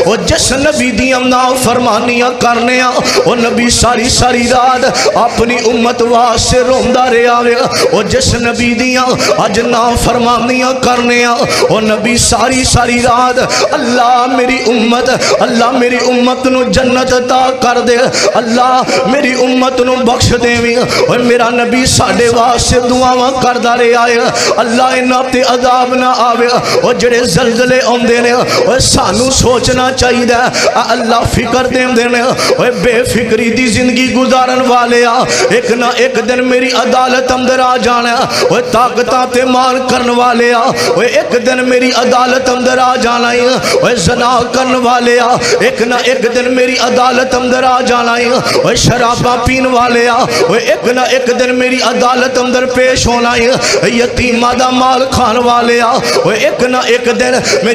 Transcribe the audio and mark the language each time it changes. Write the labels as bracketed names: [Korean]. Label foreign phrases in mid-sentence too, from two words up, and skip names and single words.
[Punjabi] او جس نبی دیاں نافرمانیاں کرنے او نبی ساری ساری رات اپنی امت واسطے روندہ رہا وے او جس نبی دیاں اج نافرمانیاں کرنے او نبی ساری ساری رات اللہ میری امت نو جنت عطا کر دے اللہ میری امت نو بخش دے اور میرا نبی ساڈے واسطے دعاواں کردا رہیا ہے اللہ انہاں تے عذاب نہ آوے او جڑے زلزلے اوندے نے او سانو سوچنا چاہیے اللہ فکر دیندے نے او بے فکری دی زندگی گزارن والے ایک نہ ایک دن میری عدالت اندر آ جانا او طاقتاں تے مان کرن والے او ایک دن میری عدالت اندر آ جانا ہے او زنا کرن والے ایک نہ ایک دن میری عدالت اندر آ جانا ہے او شراباں پین والے او ایک نہ ایک دن میری عدالت اندر پیش ہونا ہے یتیمہ دا مال کھان والے او ایک نہ ایک دن میری